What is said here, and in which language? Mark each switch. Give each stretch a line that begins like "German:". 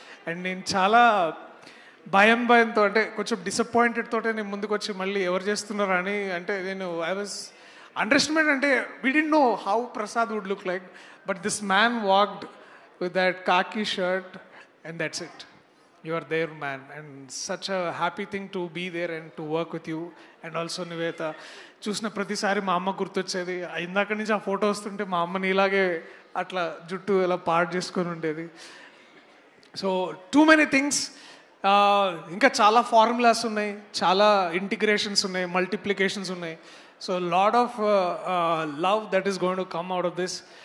Telugu: And నేను చాలా భయంతో అంటే కొంచెం డిసప్పాయింటెడ్ తోటే నేను ముందుకు వచ్చి మళ్ళీ ఎవరు చేస్తున్నారు అని, అంటే నేను
English: I was underestimate, అంటే we didn't know how Prasad would look like, but this man walked with that khaki shirt and that's it. You are there, man, and such a happy thing to be there and to work with you, and also Nivetha.
Telugu: చూసిన ప్రతిసారి మా అమ్మ గుర్తొచ్చేది. ఇందాక నుంచి ఆ photo వస్తుంటే మా అమ్మని ఇలాగే అట్లా జుట్టు ఇలా పాడు చేసుకొని ఉండేది.
English: so too many things,
Telugu: ఇంకా చాలా ఫార్ములాస్ ఉన్నాయి, చాలా ఇంటిగ్రేషన్స్ ఉన్నాయి, మల్టిప్లికేషన్స్ ఉన్నాయి.
English: So lot of love that is going to come out of this.